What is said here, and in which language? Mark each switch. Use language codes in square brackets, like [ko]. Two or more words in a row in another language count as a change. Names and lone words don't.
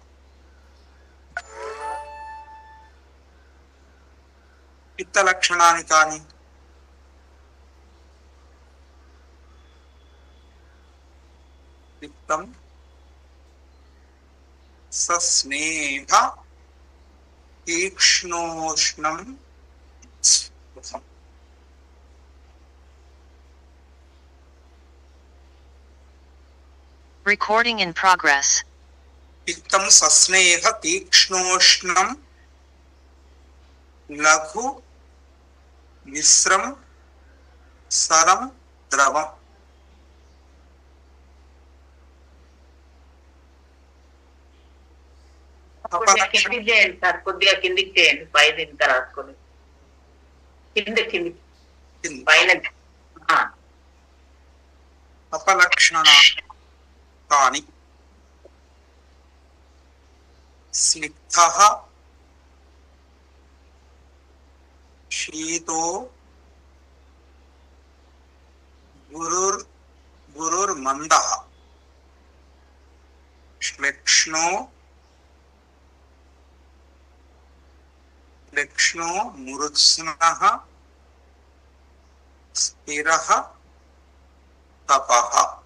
[sa] पित्तलक्षणानि कानि? पित्तं सस्नेह तीक्ष्णोष्णं सुखम्। [en] Recording in progress. [sa] पित्तं सस्नेह तीक्ष्णोष्णं लघु मिश्रं सरं द्रवम्। [te] కిందికి చేయండి సార్, కొద్దిగా కిందికి చేయండి, పైన ఇంత రాసుకొని కిందికి పైన. [sa] अपलक्षणानि स्निग्धः शीतो गुरुर्मन्दः श्लेक्ष्णो मूर्ध्नः स्थिरः तपः।